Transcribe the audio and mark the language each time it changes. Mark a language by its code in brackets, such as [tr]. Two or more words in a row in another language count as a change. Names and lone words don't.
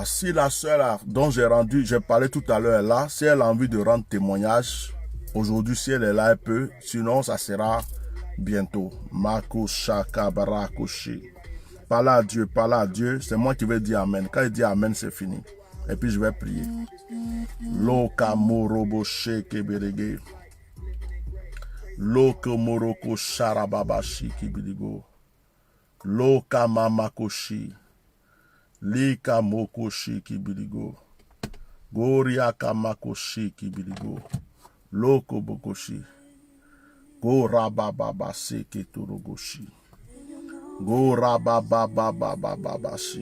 [fr] Si la sœur dont j'ai parlé tout à l'heure est là, si elle a envie de rendre témoignage, aujourd'hui, si elle est là, elle peut. Sinon, ça sera bientôt. Mako Shaka Barakoshi. Parle à Dieu, parle à Dieu. C'est moi qui vais dire Amen. Quand il dit Amen, c'est fini. Et puis je vais prier. Loka Morobo Sheke Berege. Loka Moroko Sharababashi Kibidigo. Loka Mamakoshi. Lika Mokoshi Kibidigo. Goriaka Makoshi Kibidigo. Loko Bokoshi. Gorababa Seke Turogoshi. Gorababababababashi.